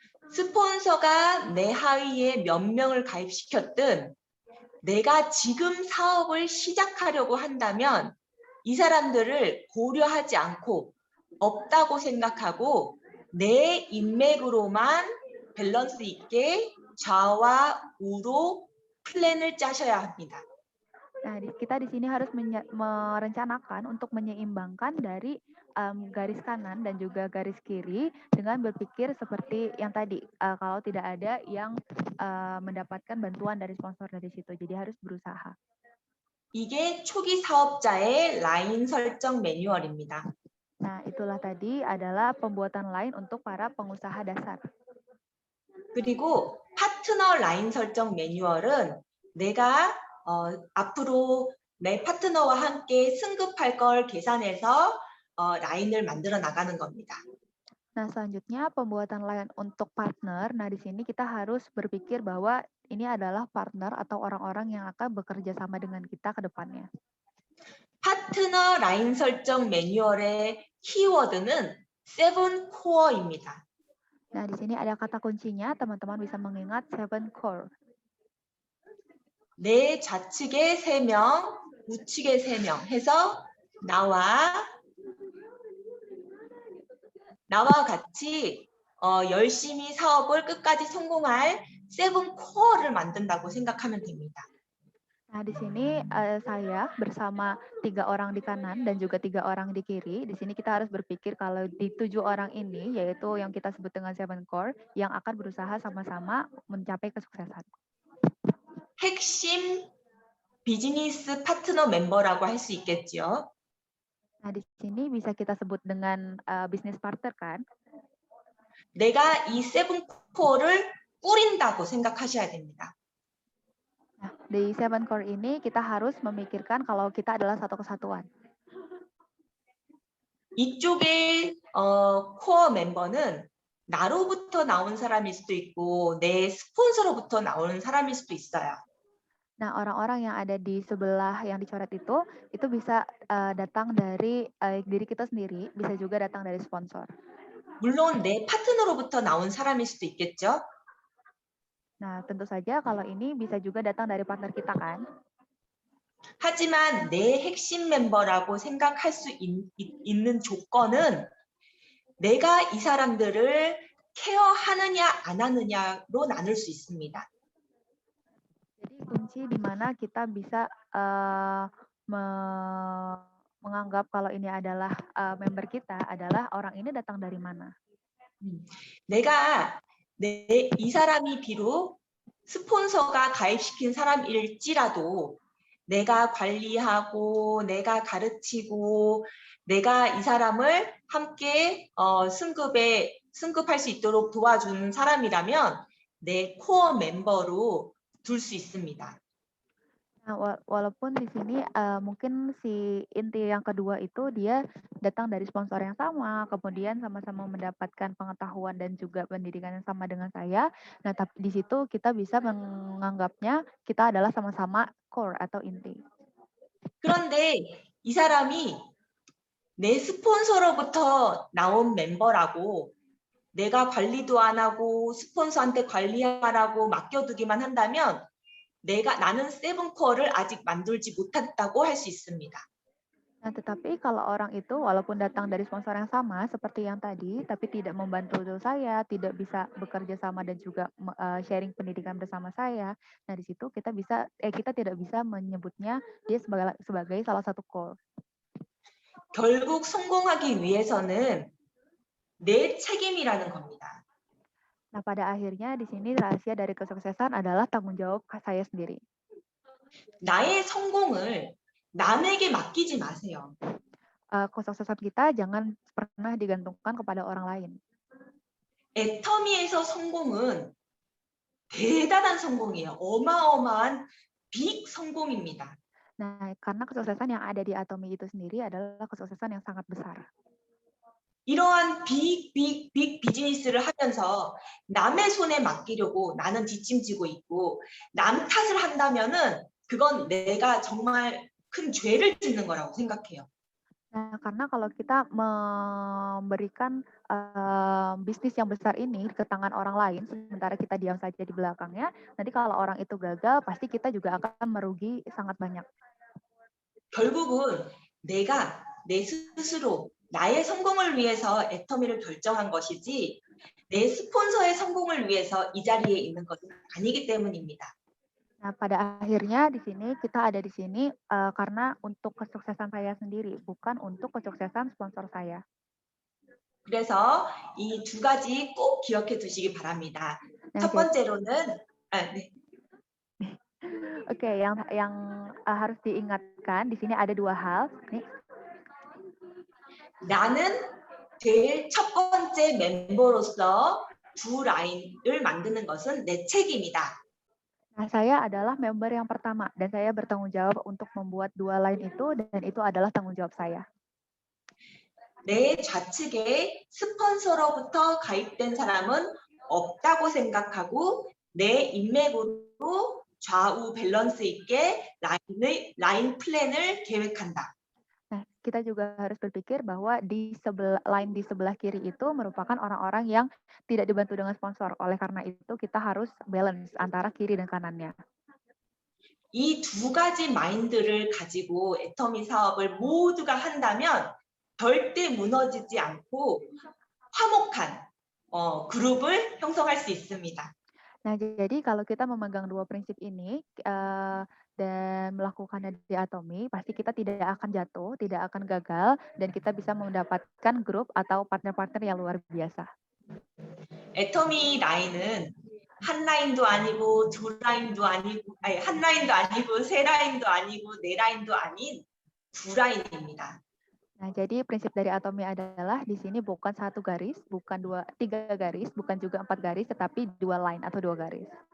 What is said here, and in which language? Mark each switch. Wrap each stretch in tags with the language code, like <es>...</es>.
<ko>스폰서가 내 하위에 몇 명을 가입시켰든 내가 지금 사업을 시작하려고 한다면 이 사람들을 고려하지 않고 없다고 생각하고 내 인맥으로만 밸런스 있게 좌와 우로 플랜을 짜셔야 합니다.</ko> <id>Nah, kita di sini harus merencanakan untuk menyeimbangkan dari garis kanan dan juga garis kiri dengan berpikir seperti yang tadi, kalau tidak ada yang mendapatkan bantuan dari sponsor dari situ. Jadi harus berusaha.</id> <ko>이게 초기 사업자의 라인 설정 매뉴얼입니다.</ko> <id>Nah, itulah tadi adalah pembuatan line untuk para pengusaha dasar.</id> <ko>그리고 파트너 라인 설정 매뉴얼은 내가 앞으로 내 파트너와 함께 승급할 걸 계산해서 라인을 만들어 나가는 겁니다.</ko> <id>Nah, selanjutnya pembuatan line untuk partner. Nah, di sini kita harus berpikir bahwa ini adalah partner atau orang-orang yang akan bekerja sama dengan kita ke depannya.</id> <ko>파트너 라인 설정 매뉴얼의 키워드는 7 core입니다.</ko> <id>Nah, di sini ada kata kuncinya, teman-teman bisa mengingat 7 core.</id> <ko>내 좌측에 3명, 우측에 3명 해서 나와 같이 열심히 사업을 끝까지 성공할 7 core를 만든다고 생각하면 됩니다.</ko> <id>Nah, di sini saya bersama 3 orang di kanan dan juga 3 orang di kiri. Di sini kita harus berpikir kalau di 7 orang ini, yaitu yang kita sebut dengan 7 core, yang akan berusaha sama-sama mencapai kesuksesan.</id> <ko>핵심 비즈니스 파트너 멤버라고 할 수 있겠죠.</ko> <id>Nah, di sini bisa kita sebut dengan bisnis partner kan?</id> <ko>내가 이 세븐 코어를 꾸린다고 생각하셔야 됩니다.</ko> <id>Nah, di 7 core ini kita harus memikirkan kalau kita adalah satu kesatuan.</id> <ko>이쪽의 코어 멤버는 나로부터 나온 사람일 수도 있고 내 스폰서로부터 나오는 사람일 수도 있어요.</ko> <id>Nah, orang-orang yang ada di sebelah yang dicoret itu bisa datang dari diri kita sendiri, bisa juga datang dari sponsor.</id> <ko>물론 내 파트너로부터 나온 사람일 수도 있겠죠.</ko> <id>Nah, tentu saja kalau ini bisa juga datang dari partner kita kan.</id> <ko>하지만 내 핵심 멤버라고 생각할 수 있는 조건은 내가 이 사람들을 케어하느냐 안 하느냐로 나눌 수 있습니다.</ko> <id>Jadi kunci di mana kita bisa menganggap kalau ini adalah member kita adalah orang ini datang dari mana.</id> <ko>내가 이 사람이 비록 스폰서가 가입시킨 사람일지라도 내가 관리하고 내가 가르치고 내가 이 사람을 함께 승급할 수 있도록 도와주는 사람이라면 내 코어 멤버로 둘 수 있습니다.</ko> <id>Nah, walaupun di sini mungkin si inti yang kedua itu dia datang dari sponsor yang sama, kemudian sama-sama mendapatkan pengetahuan dan juga pendidikan yang sama dengan saya. Nah, tapi di situ kita bisa menganggapnya kita adalah sama-sama core atau inti.</id> <ko>그런데 이 사람이 내 스폰서로부터 나온 멤버라고 내가 관리도 안 하고 스폰서한테 관리하라고 맡겨두기만 한다면 나는 세븐코어를 아직 만들지 못했다고 할 수 있습니다.</ko> <id>Nah, tetapi kalau orang itu walaupun datang dari sponsor yang sama seperti yang tadi, tapi tidak membantu saya, tidak bisa bekerja sama dan juga sharing pendidikan bersama saya. Nah, di situ kita tidak bisa menyebutnya dia sebagai salah satu core.</id> <ko>결국 성공하기 위해서는 내 책임이라는 겁니다.</ko> <id>Nah, pada akhirnya di sini rahasia dari kesuksesan adalah tanggung jawab saya sendiri.</id> <ko>나의 성공을 남에게 맡기지 마세요.</ko> <id>Kesuksesan kita jangan pernah digantungkan kepada orang lain.</id> <ko>애터미에서 성공은 대단한 성공이에요. 어마어마한 빅 성공입니다.</ko> <id>Nah, karena kesuksesan yang ada di Atomy itu sendiri adalah kesuksesan yang sangat besar.</id> <ko>이러한 빅 비즈니스를 하면서 남의 손에 맡기려고 나는 뒷짐지고 있고 남 탓을 한다면은 그건 내가 정말 큰 죄를 짓는 거라고 생각해요.</ko> <id>Nah, karena kalau kita memberikan bisnis yang besar ini ke tangan orang lain, sementara kita diam saja di belakangnya, nanti kalau orang itu gagal, pasti kita juga akan merugi sangat banyak.</id> <ko>결국은 내가 내 스스로 나의 성공을 위해서 애터미를 결정한 것이지 내 스폰서의 성공을 위해서 이 자리에 있는 것은 아니기 때문입니다.</ko> <id>Nah, pada akhirnya di sini kita ada di sini karena untuk kesuksesan saya sendiri, bukan untuk kesuksesan sponsor saya.</id> <ko>그래서 이 두 가지 꼭 기억해 두시기 바랍니다. 첫 번째로는 네.</ko> <id>Oke, yang harus diingatkan di sini ada dua hal. Nih.</id> <ko>나는 제일 첫 번째 멤버로서 두 라인을 만드는 것은 내 책임이다.</ko> <id>Nah, saya adalah member yang pertama dan saya bertanggung jawab untuk membuat dua line itu dan itu adalah tanggung jawab saya.</id> <ko>내 좌측에 스폰서로부터 가입된 사람은 없다고 생각하고 내 인맥으로 좌우 밸런스 있게 라인 플랜을 계획한다.</ko> <id>Nah, kita juga harus berpikir bahwa di sebelah kiri itu merupakan orang-orang yang tidak dibantu dengan sponsor. Oleh karena itu kita harus balance antara kiri dan kanannya.</id> <ko>이 두 가지 마인드를 가지고 애터미 사업을 모두가 한다면 절대 무너지지 않고 화목한 그룹을 형성할 수 있습니다.</ko> <id>Nah, jadi kalau kita memegang dua prinsip ini dan melakukannya di Atomy, pasti kita tidak akan jatuh, tidak akan gagal, dan kita bisa mendapatkan grup atau partner-partner yang luar biasa.</id> <ko>애터미 라인은 한 라인도 아니고 두 라인도 아니고 한 라인도 아니고 세 라인도 아니고 네 라인도 아닌 두 라인입니다.</ko> <id>Nah, jadi prinsip dari Atomi adalah di sini bukan 1 garis, bukan 3 garis, bukan juga 4 garis, tetapi 2 line atau 2 garis.</id>